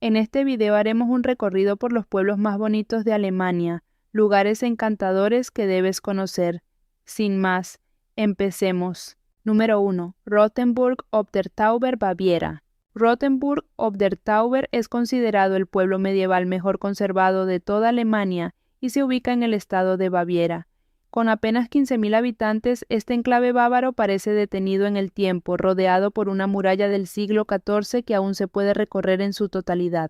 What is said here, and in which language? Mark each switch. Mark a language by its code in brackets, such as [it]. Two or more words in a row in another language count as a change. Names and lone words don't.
[es] En este video haremos un recorrido por los pueblos más bonitos de Alemania, lugares encantadores que debes conocer. Sin más, empecemos. Número 1. [de] Rothenburg ob der Tauber, [es] Baviera. [de] Rothenburg ob der Tauber [es] es considerado el pueblo medieval mejor conservado de toda Alemania y se ubica en el estado de Baviera. Con apenas 15.000 habitantes, este enclave bávaro parece detenido en el tiempo, rodeado por una muralla del siglo XIV que aún se puede recorrer en su totalidad.